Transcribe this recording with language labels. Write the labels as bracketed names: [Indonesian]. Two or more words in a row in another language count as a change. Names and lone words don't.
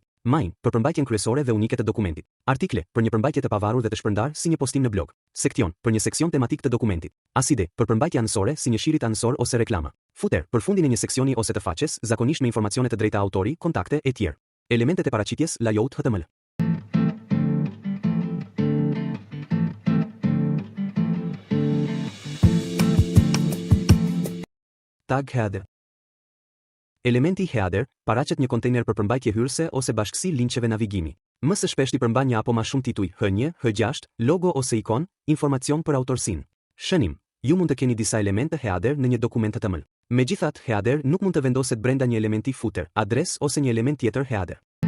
[Albanian] Main, për përmbajtjen kryesore dhe unike të dokumentit. Artikle, për një përmbajtje të pavarur dhe të shpërndar si një postim në blog. Sektion, për një seksion tematik të dokumentit. Aside, për përmbajtje anësore si një shirit anësor ose reklama. Footer, për fundin e një seksioni ose të faqes, zakonisht me informacione të drejta autori, kontakte e tjerë. Elementet e paraqitjes, layout HTML. Tag header. Elementi header paraqet një kontejner për përmbajtje hyrëse ose bashkësi linqeve navigimi. Më së shpeshti përmban një apo më shumë tituj, H1, H6, logo ose ikon, informacion për autorsinë. Shënim. Ju mund të keni disa elemente header në një dokument HTML. Megjithatë, header nuk mund të vendoset brenda një elementi footer, adres ose një element tjetër header.